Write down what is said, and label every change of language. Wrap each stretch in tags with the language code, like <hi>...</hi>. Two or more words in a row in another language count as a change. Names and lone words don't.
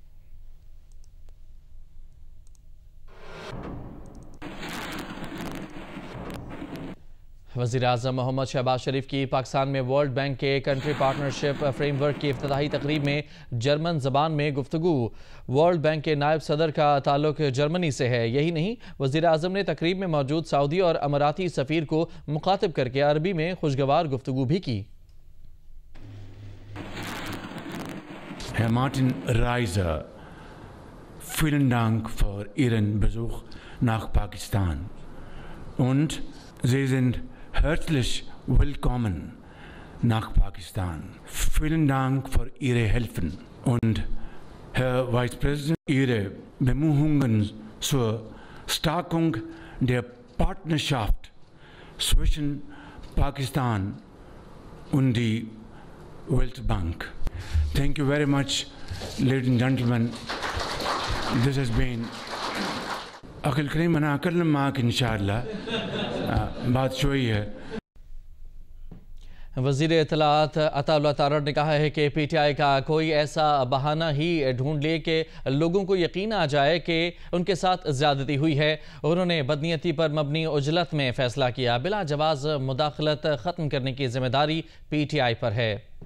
<ur>وزیر اعظم محمد شہباز شریف کی پاکستان میں ورلڈ بینک کے کنٹری پارٹنرشپ فریم ورک کی افتتاحی تقریب میں جرمن زبان میں گفتگو۔ ورلڈ بینک کے نائب صدر کا تعلق جرمنی سے ہے۔ یہی نہیں، وزیر اعظم نے تقریب میں موجود سعودی اور اماراتی سفیر کو مخاطب کر کے عربی میں خوشگوار گفتگو بھی کی۔</ur> <de>Herr Martin Reiser, vielen Dank für Ihren Besuch nach Pakistan und Sie sind herzlich willkommen nach Pakistan. Vielen Dank für Ihre Hilfen und Herr</de> <en>Vice President,</en> <de>Ihre Bemühungen zur Stärkung der Partnerschaft zwischen Pakistan und die Weltbank.</de> <en>Thank you very much, ladies and gentlemen. This has been</en> <ar>أخي الكريم. أنا أكلم معك إن شاء الله بعد شوية.</ar> <ur>وزیر اطلاعات عطا اللہ تارڑ نے کہا ہے کہ پی ٹی آئی کا کوئی ایسا بہانہ ہی ڈھونڈ لے کہ لوگوں کو یقین آ جائے کہ ان کے ساتھ زیادتی ہوئی ہے۔ انہوں نے بدنیتی پر مبنی عجلت میں فیصلہ کیا۔ بلا جواز مداخلت ختم کرنے کی ذمہ داری پی ٹی آئی پر ہے۔</ur>